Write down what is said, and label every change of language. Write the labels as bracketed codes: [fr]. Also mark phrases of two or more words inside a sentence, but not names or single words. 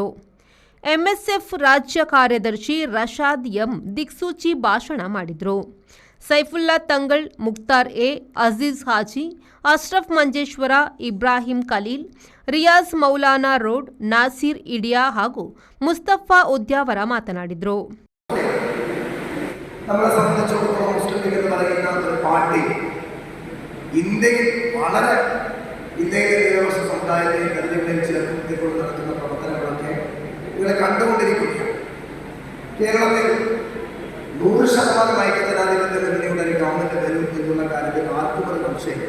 [kn] ಎಂಎಸ್ಎಫ್ ರಾಜ್ಯ ಕಾರ್ಯದರ್ಶಿ ರಶಾದ್ ಎಂ ದಿಕ್ಸೂಚಿ ಭಾಷಣ ಮಾಡಿದರು. ಸೈಫುಲ್ಲಾ ತಂಗಳ್, ಮುಕ್ತಾರ್ ಎ, ಅಜೀಜ್ ಹಾಜಿ, ಅಶ್ರಫ್ ಮಂಜೇಶ್ವರ, ಇಬ್ರಾಹಿಂ ಖಲೀಲ್, ರಿಯಾಜ್ ಮೌಲಾನಾ ರೋಡ್, ನಾಸೀರ್ ಇಡಿಯಾ ಹಾಗೂ ಮುಸ್ತಫಾ ಉದ್ಯಾವರ ಮಾತನಾಡಿದರು. [ml] നമ്മളെ സംബന്ധിച്ചിടത്തോളം മുസ്ലിം ലീഗ് എന്ന് പറയുന്ന ഒരു പാർട്ടി ഇന്ത്യയിലെ ന്യൂനപക്ഷ സമുദായത്തെ കരുതലിൽ ചേർത്തുകൊണ്ട് നടത്തുന്ന പ്രവർത്തനങ്ങളൊക്കെ ഇവിടെ കണ്ടുകൊണ്ടിരിക്കുകയാണ്. കേരളത്തിൽ 100% ഐക്യജനാധിപത്യ മുന്നണിയുടെ ഒരു ഗവൺമെന്റ് വരും എന്നുള്ള കാര്യത്തിൽ ആർക്കും ഒരു സംശയമില്ല.